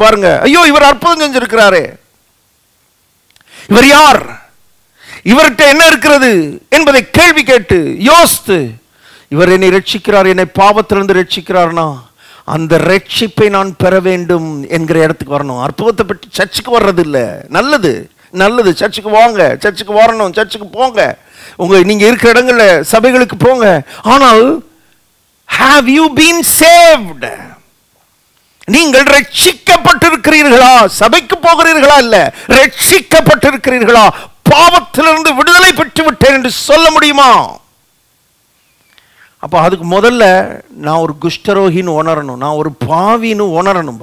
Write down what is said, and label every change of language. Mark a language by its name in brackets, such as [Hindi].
[Tamil] பாருங்க, ஐயோ இவர் அற்புதம் செஞ்சிருக்கிறாரே, இவர் யார், இவர்கிட்ட என்ன இருக்கிறது என்பதை கேள்வி கேட்டு யோசித்து, இவர் என்னை ரட்சிக்கிறார், என்னை பாவத்திலிருந்து ரட்சிக்கிறார்னா அந்த ரட்சிப்பை நான் பெற வேண்டும் என்கிற இடத்துக்கு வரணும். அற்புதத்தை பற்றி சர்ச்சுக்கு வர்றது இல்லை. நல்லது நல்லது, சர்ச்சுக்கு வாங்க, சர்ச்சுக்கு வரணும், சர்ச்சுக்கு போங்க, நீங்க இருக்கிற இடங்கள்ல சபைகளுக்கு போங்க. ஆனால் [English] have you been saved? [Tamil] நீங்கள் ரட்சிக்கப்பட்டிருக்கிறீர்களா? சபைக்கு போகிறீர்களா? இல்ல, ரட்சிக்கப்பட்டிருக்கிறீர்களா? பாவத்திலிருந்து விடுதலை பெற்று விட்டேன் என்று சொல்ல முடியுமா? அப்போ அதுக்கு முதல்ல நான் ஒரு குஷ்டரோகின்னு உணரணும், நான் ஒரு பாவின்னு உணரணும்.